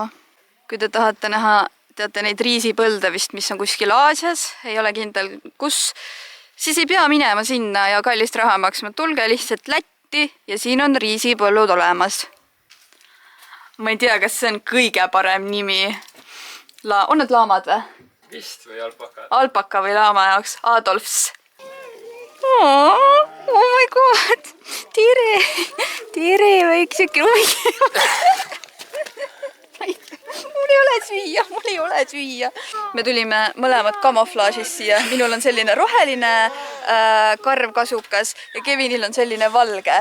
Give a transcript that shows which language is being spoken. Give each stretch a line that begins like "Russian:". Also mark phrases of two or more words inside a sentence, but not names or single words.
Estonian: Kui te tahate näha, teate neid riisipõlde vist, mis on kuskil Aasias, ei ole kindel kus, siis ei pea minema sinna ja kallist raha maksma. Tulge lihtsalt Lätti ja siin on riisipõllud olemas. Ma ei tea, kas see on kõige parem nimi. On need laamad või? Vist või alpaka? Alpaka või laama jaoks. Adolfs.
English: Oh my god.
Estonian: Tere, väikseke. Mul ei ole süüa. Me tulime mõlemad kamuflaažis siia. Minul on selline roheline karv kasukas ja Kevinil on selline valge.